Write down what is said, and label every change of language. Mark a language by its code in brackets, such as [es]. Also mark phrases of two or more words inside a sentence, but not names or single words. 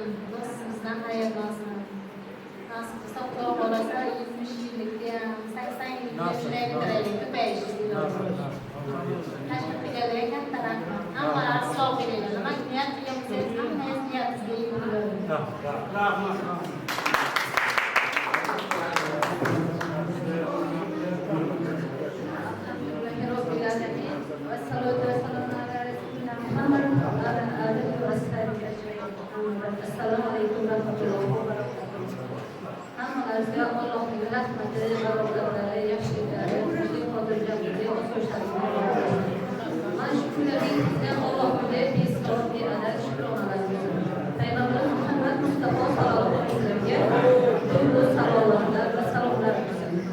[uz] Xudo sizdan xayrlansin. Nasib qilsa Xudo xolasa 70 yillikka ham 80 yillikka shunday bitiraylik, ko'payishlik. Tashkil qilganlarga katta rahmat. Hammalari sog' bo'linglar. Nima niyat qilgansiz, hammangiz niyatingizga yetsin. rahmat. [ar] السلام عليكم ورحمة الله وبركاته. [uz] Hammalarga Allohning rahmati va barakati, yaxshiliklari, xotirjamligi, osoyishtaligi. Mana shu kunlaringizda Allohga behisob beadad shukronalar. Payg'ambar Muhammad Mustafa [ar] صلى الله عليه وسلم [uz] bu salomlar va salomlar bersin.